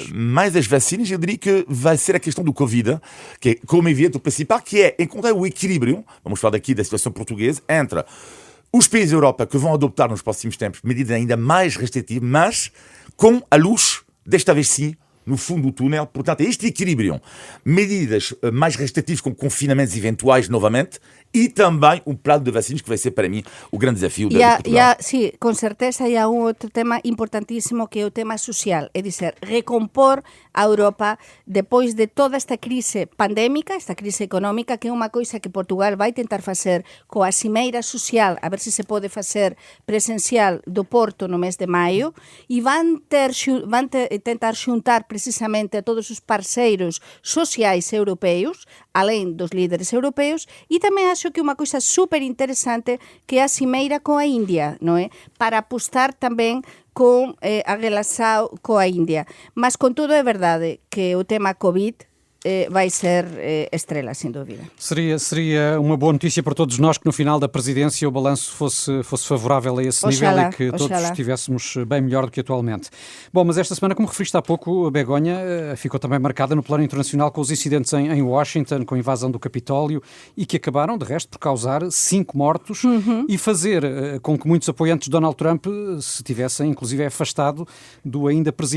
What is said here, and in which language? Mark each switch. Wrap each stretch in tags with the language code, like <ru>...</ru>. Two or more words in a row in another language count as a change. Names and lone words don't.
<pt>Mais as vacinas, eu diria que vai ser a questão do Covid, que é, como é evidente, o principal, que é encontrar o equilíbrio, vamos falar daqui da situação portuguesa, entre os países da Europa que vão adotar nos próximos tempos medidas ainda mais restritivas, mas com a luz, desta vez sim, no fundo do túnel. Portanto, é este equilíbrio. Medidas mais restritivas com confinamentos eventuais novamente e também um plano de vacinas que vai ser para mim o grande desafio de Portugal.</pt> <gl>Sí, con certeza há un outro tema importantísimo que é o tema social, é dizer, recompor a Europa depois de toda esta crise pandémica, esta crise económica, que é unha coisa que Portugal vai tentar facer coa cimeira social, a ver se pode facer presencial do Porto no mes de maio, e van tentar xuntar precisamente a todos os parceiros sociais europeus, além dos líderes europeus, e tamén acho que unha coisa super interesante que é a cimeira coa India, non é? Para apostar tamén con a relación coa India. Mas con todo é verdade que o tema COVID vai ser estrela, sem dúvida.</gl> <pt>Seria uma boa notícia para todos nós que no final da presidência o balanço fosse favorável a esse nível e que todos estivéssemos bem melhor do que atualmente. Bom, mas esta semana, como referiste há pouco, a Begonha ficou também marcada no plano internacional com os incidentes em Washington, com a invasão do Capitólio e que acabaram, de resto, por causar 5 mortos e fazer com que muitos apoiantes de Donald Trump se tivessem, inclusive, afastado do ainda presidente.</pt>